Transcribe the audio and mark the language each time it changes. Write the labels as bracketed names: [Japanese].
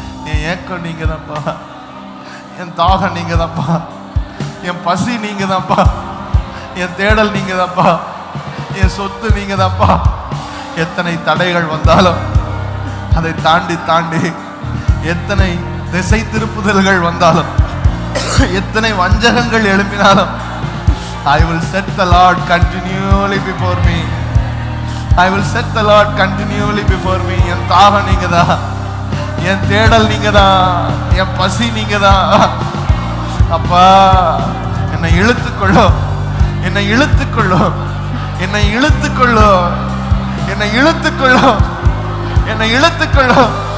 [Tamil] என் ஏக்கம் நீங்க தான்ப்பா, என் தாகம் நீங்க தான்ப்பா, என் பசி நீங்க தான்ப்பா, என் தேடல் நீங்க தான்ப்பா, என் சொத்து நீங்க தான்ப்பா. எத்தனை தடைகள் வந்தாலும் அதை தாண்டி தாண்டி, எத்தனை திசை திருப்புதல்கள் வந்தாலும், எத்தனை வஞ்சகங்கள் எழுப்பினாலும், [English] I will set the Lord continually before me. I will set the Lord continually before me. [Tamil] என் தாகம் நீங்க தான், என் தேடல் நீங்க தான், என் பசி நீங்க தான். அப்பா, என்னை இழுத்துக்கொள்ளும், என்னை இழுத்துக்கொள்ளும், என்னை இழுத்துக்கொள்ளும், என்னை இழுத்துக்கொள்ளும், என்னை இழுத்துக்கொள்ளும்.